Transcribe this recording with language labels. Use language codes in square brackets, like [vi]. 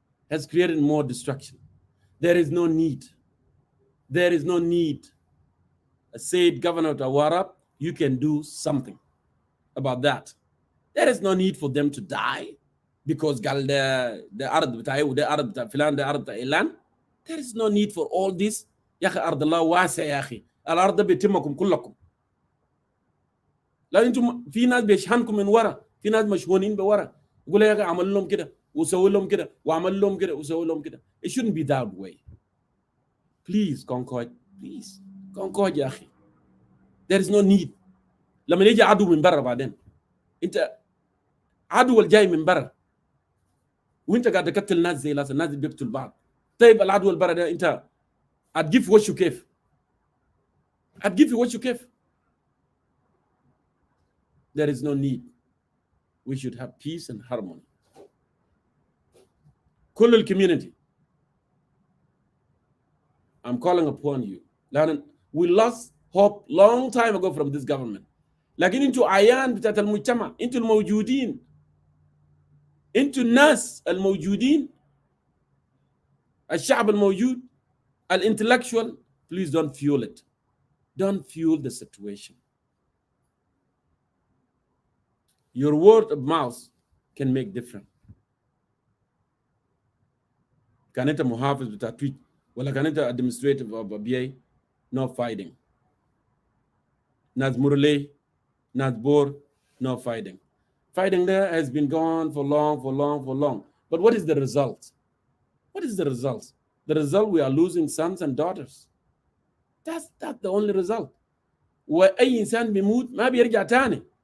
[en] Has created more destruction. There is no need. There is no need. Said Governor Tawarab, you can do something about that. There is no need for them to die because the Arab filan, the Arab Ilan. There is no need for all this. [ar] يا أخي أرض الله واسع يا أخي. الأرض بيتمكم كلكم. لا أنتم في ناس بيشحنكم من ورا، في ناس مشحونين بورا. يقول يا أخي عمل لهم كده وسوي لهم كده وعمل لهم كده وسوي لهم كده. [en] It shouldn't be that way. Please Concord, please Concord [ar] يا أخي. [en] There is no need. [ar] لما يجي عدو من برا بعدين. أنت عدو الجاي من برا. وأنت قاعد تقتل ناس زي الناس اللي بيقتل بعض. طيب العدو البرا ده أنت هتجيب في وشه كيف؟ هتجيب في وشه كيف؟ [en] There is no need. We should have peace and harmony. [ar] كل الكوميونتي. [en] I'm calling upon you. We lost hope long time ago from this government. [ar] لكن انتوا عيان بتاعت المجتمع، انتوا الموجودين، انتوا الناس الموجودين، الشعب الموجود، الانتلكtual. [en] Please don't fuel it. Don't fuel the situation. Your word of mouth can make difference. [ar] كان انت محافظ بتاع تويت ولا كان انت [en] administrative of BA, no fighting. [ar] ناس مرلي، ناس بور, [en] no fighting. Fighting there has been gone for long. But what is the result? What is the result? The result, we are losing sons and daughters. That's the only result. [ar] وأي إنسان بيموت ما بيرجع تاني.